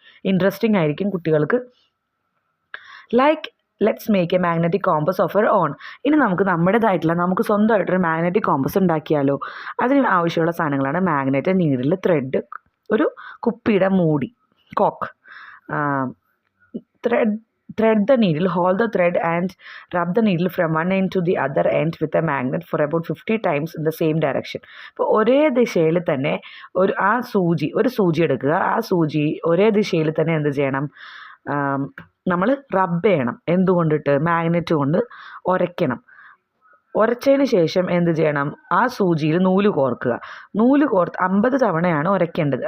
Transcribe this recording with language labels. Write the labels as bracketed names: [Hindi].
[Malayalam] Interesting ആയിരിക്കും കുട്ടികൾക്ക്. [English] Let's make a magnetic compass of our own. [Malayalam] ഇനി നമുക്ക് സ്വന്തമായിട്ടൊരു മാഗ്നറ്റിക് കോമ്പസ് ഉണ്ടാക്കിയാലോ. അതിന് ആവശ്യമുള്ള സാധനങ്ങളാണ് മാഗ്നറ്റ്, നീഡിൽ, ത്രെഡ്, ഒരു കുപ്പിയുടെ മൂടി, coke. [English] Thread the needle, hold the thread and rub the needle from one end to the other end with a magnet for about 50 times in the same direction. [Malayalam] അപ്പോൾ ഒരേ ദിശയിൽ തന്നെ ഒരു സൂചി എടുക്കുക. ആ സൂചി ഒരേ ദിശയിൽ തന്നെ എന്ത് ചെയ്യണം? നമ്മൾ റബ്ബ് ചെയ്യണം. എന്തുകൊണ്ടിട്ട്? മാഗ്നറ്റ് കൊണ്ട് ഉരയ്ക്കണം. ഉരച്ചതിന് ശേഷം എന്ത് ചെയ്യണം? ആ സൂചിയിൽ നൂല് കോർക്കുക. 50 തവണയാണ് ഉരയ്ക്കേണ്ടത്.